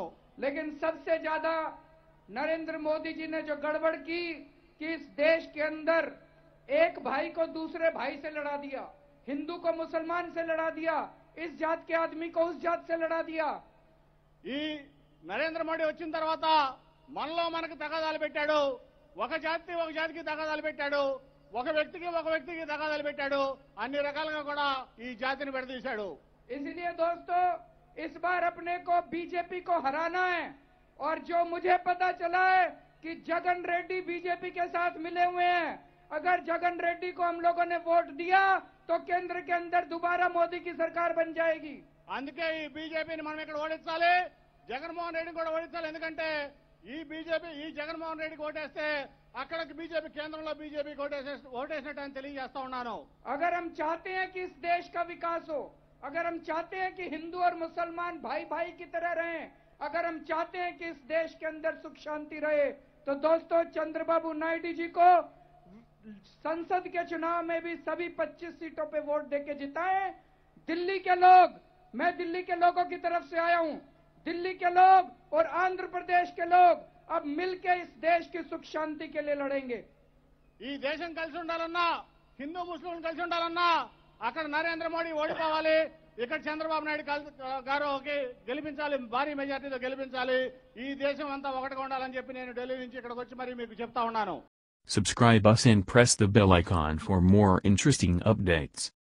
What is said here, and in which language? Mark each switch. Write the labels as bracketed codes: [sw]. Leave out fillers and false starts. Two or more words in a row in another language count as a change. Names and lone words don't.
[hi] लेकिन सबसे ज्यादा नरेंद्र मोदी जी ने जो गड़बड़ की कि इस देश के अंदर एक भाई को दूसरे भाई से लड़ा दिया, हिंदू को मुसलमान से लड़ा दिया, इस जात के आदमी को उस जात से लड़ा दिया. [te] ఈ నరేంద్ర మోడీ వచ్చిన తర్వాత మనలో మనకు తగాదాలు పెట్టాడు, ఒక జాతికి తగాదాలు పెట్టాడు, ఒక వ్యక్తికి తగాదాలు పెట్టాడు, అన్ని రకాలుగా కూడా ఈ జాతిని విడదీశాడు. [hi] इसलिए दोस्तों इस बार अपने को बीजेपी को हराना है. और जो मुझे पता चला है कि जगन रेड्डी बीजेपी के साथ मिले हुए हैं, अगर जगन रेड्डी को हम लोगों ने वोट दिया तो केंद्र के अंदर दोबारा मोदी की सरकार बन जाएगी. [te] అందుకే ఈ బీజేపీని మనం ఇక్కడ ఓడించాలి, జగన్మోహన్ రెడ్డిని కూడా ఓడించాలి. ఎందుకంటే ఈ జగన్మోహన్ రెడ్డికి ఓటేస్తే అక్కడికి బీజేపీ కేంద్రంలో బీజేపీకి ఓటేసినట్టు అని తెలియజేస్తా ఉన్నాను. [hi] अगर हम चाहते हैं कि इस देश का विकास हो, अगर हम चाहते हैं कि हिंदू और मुसलमान भाई भाई की तरह रहें, अगर हम चाहते हैं कि इस देश के अंदर सुख शांति रहे, तो दोस्तों चंद्रबाबू नायडू जी को संसद के चुनाव में भी सभी 25 सीटों पे वोट देके जिताएं. दिल्ली के लोग, मैं दिल्ली के लोगों की तरफ से आया हूं, दिल्ली के लोग और आंध्र प्रदेश के लोग अब मिलकर इस देश की सुख शांति के लिए लड़ेंगे. [te] ఈ దేశం కలిసి ఉండాలన్నా, హిందూ ముస్లింలు కలిసి ఉండాలన్నా అక్కడ నరేంద్ర మోడీ ఓడిపోవాలి, ఇక్కడ చంద్రబాబు నాయుడు గారికి గెలిపించాలి, భారీ మెజార్టీతో గెలిపించాలి, ఈ దేశం అంతా ఒకటిగా ఉండాలని చెప్పి నేను ఢిల్లీ నుంచి ఇక్కడికి వచ్చి మరి మీకు చెప్తా ఉన్నాను. [en] Subscribe us and press the bell icon for more interesting updates.